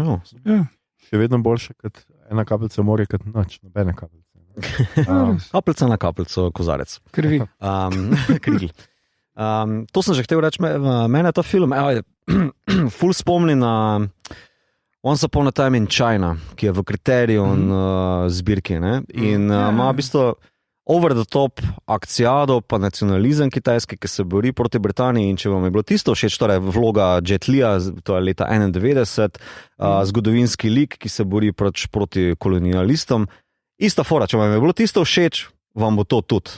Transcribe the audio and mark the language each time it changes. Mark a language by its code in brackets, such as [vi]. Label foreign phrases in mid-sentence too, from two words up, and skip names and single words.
[sl] Še vedno boljše kot ena kapljica morja, kot noč, nobene kapljice. Kapljica na kapljico, kozarec. Krvi. Krigl. To sem že hotel reči, mene ta film ful spomni na Once Upon a Time in China, ki je v Criterion zbirki, ne? In ima v bistvu [en] over the top [sl] akcijado pa nacionalizem kitajski, ki se bori proti Britaniji, in če vam je bilo tisto všeč, torej vloga Jet Lija, to je leta 91, zgodovinski lik, ki se bori proti kolonialistom, ista fora, če vam je bilo tisto všeč, vam bo to tudi.